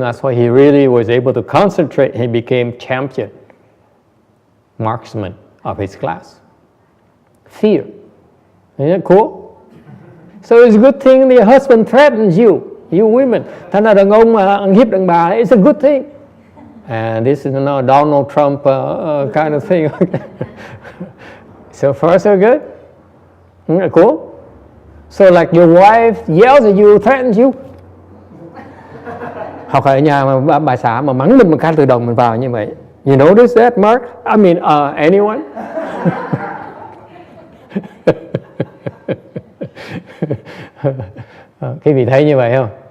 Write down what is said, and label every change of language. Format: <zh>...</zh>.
<en>That's why he really was able to concentrate. He became champion marksman of his class. Fear. Isn't that cool? So it's a good thing the husband threatens you women.</en> <vi>Thành ra đàn ông mà ăn hiếp đàn bà,</vi> <en>it's a good thing. And this is no Donald Trump kind of thing. So far so good. Isn't that cool? So like your wife yells at you, threatens you.</en> <vi>Hoặc ở nhà mà bà xã mà mắng mình cái tự động mình vào như vậy.</vi> <en>You notice that, Mark? I mean, anyone?</en> <vi>Quý vị thấy như vậy không?</vi>